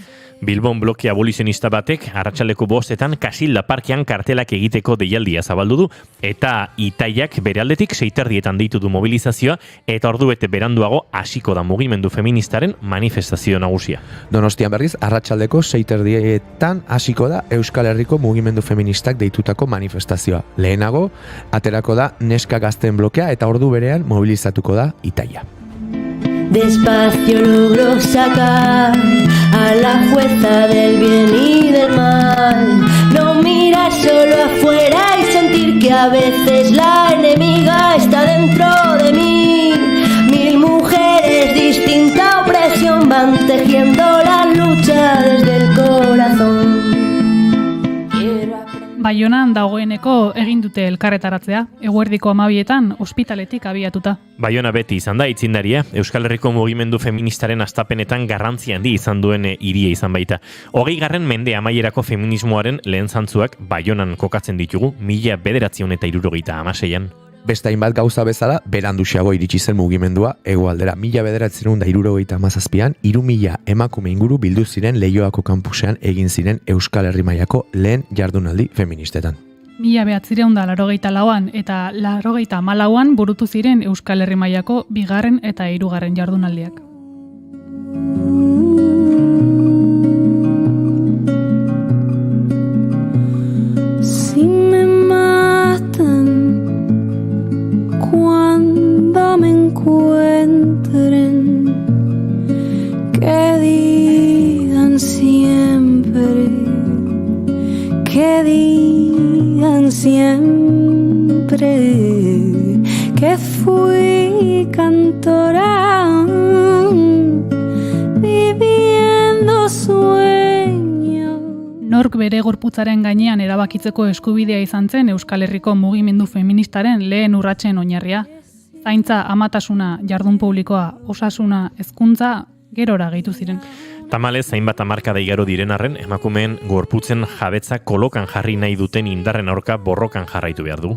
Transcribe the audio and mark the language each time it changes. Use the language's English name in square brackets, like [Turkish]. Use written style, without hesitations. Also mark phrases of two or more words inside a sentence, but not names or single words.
[Basque] Bilbon bloke abolizionista batek arratsaldeko 5etan Kasilda parkean kartelak egiteko deialdia zabaldu du eta Itaiak bere aldetik 6:30 deitu du mobilizazioa eta ordubete beranduago hasiko da mugimendu feministaren manifestazio nagusia. Donostian berriz arratsaldeko 6:30 hasiko da Euskal Herriko mugimendu feministak deitutako manifestazioa. Lehenago aterako da neska gazten blokea eta ordu berean mobilizatuko da Itaia. [Spanish] Despacio logró sacar a la jueza del bien y del mal. No mirar solo afuera y sentir que a veces la enemiga está dentro de mí. Mil mujeres, distinta opresión, van tejiendo la lucha desde el corazón. [Basque] Baionan dagoeneko egin dute elkarretaratzea, eguerdiko 12etan ospitaletik abiatuta. Baiona beti izan da itzindaria, Euskal Herriko mugimendu feministaren hastapenetan garrantzia handi izan duen hiria izan baita. 20. mende amaierako feminismoaren lehen zantzuak Baionan kokatzen ditugu, 1976an. Beste hainbat gauza bezala, beranduxeago iritsi zen mugimendua, hegoaldera 1977an 3.000 emakume inguru bildu ziren Leioako kanpusean egin ziren Euskal Herri mailako lehen jardunaldi feministetan. 1984an eta 1984an burutu ziren Euskal Herri mailako 2. eta 3. jardunaldiak. [Spanish] Me encuentren, que digan siempre que fui cantora viviendo sueños. [Basque] Nork bere gorputzaren gainean erabakitzeko eskubidea izan zen Euskal Herriko mugimendu feministaren lehen urratsen oinarria. Zaintza, amatasuna, jardun publikoa, osasuna, hezkuntza gerora gehitu ziren. Tamalez, hainbat hamarkada igaro diren arren, emakumeen gorputzen jabetza kolokan jarri nahi duten indarren aurka borrokan jarraitu behar du.